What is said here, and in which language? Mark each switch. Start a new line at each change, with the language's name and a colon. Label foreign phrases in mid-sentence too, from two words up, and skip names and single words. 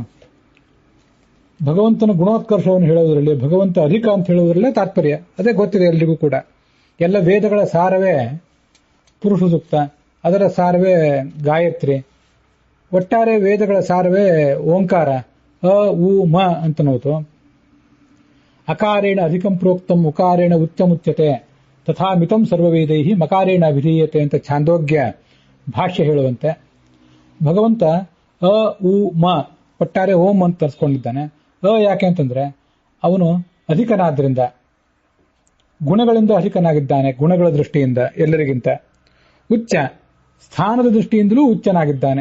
Kannada: ಭಗವಂತನ ಗುಣೋತ್ಕರ್ಷವನ್ನು ಹೇಳುವುದರಲ್ಲಿ, ಭಗವಂತ ಅಧಿಕ ಅಂತ ಹೇಳುವುದರಲ್ಲೇ ತಾತ್ಪರ್ಯ. ಅದೇ ಗೊತ್ತಿದೆ ಎಲ್ರಿಗೂ ಕೂಡ. ಎಲ್ಲ ವೇದಗಳ ಸಾರವೇ ಪುರುಷ ಸೂಕ್ತ, ಅದರ ಸಾರವೇ ಗಾಯತ್ರಿ, ಒಟ್ಟಾರೆ ವೇದಗಳ ಸಾರವೇ ಓಂಕಾರ, ಅ ಉ ಮ ಅಂತನೋತು.
Sanskrit: ಅಕಾರೇಣ ಅಧಿಕಂ ಪ್ರೋಕ್ತಂ ಉಕಾರೇಣ ಉಚ್ಚಮುಚ್ಯತೆ ತಥಾ ಮಿತಂ ಸರ್ವವೇದೈ ಮಕಾರೇಣ ಅಭಿಧೀಯತೆ
Kannada: ಅಂತ ಛಾಂದೋಗ್ಯ ಭಾಷ್ಯ ಹೇಳುವಂತೆ ಭಗವಂತ ಅ ಉ ಮ ಒಟ್ಟಾರೆ ಓಂ ಅಂತ ತರಿಸ್ಕೊಂಡಿದ್ದಾನೆ. ಯಾಕೆ ಅಂತಂದ್ರೆ ಅವನು ಅಧಿಕನಾದ್ರಿಂದ, ಗುಣಗಳಿಂದ ಅಧಿಕನಾಗಿದ್ದಾನೆ, ಗುಣಗಳ ದೃಷ್ಟಿಯಿಂದ ಎಲ್ಲರಿಗಿಂತ. ಉಚ್ಚ, ಸ್ಥಾನದ ದೃಷ್ಟಿಯಿಂದಲೂ ಉಚ್ಚನಾಗಿದ್ದಾನೆ.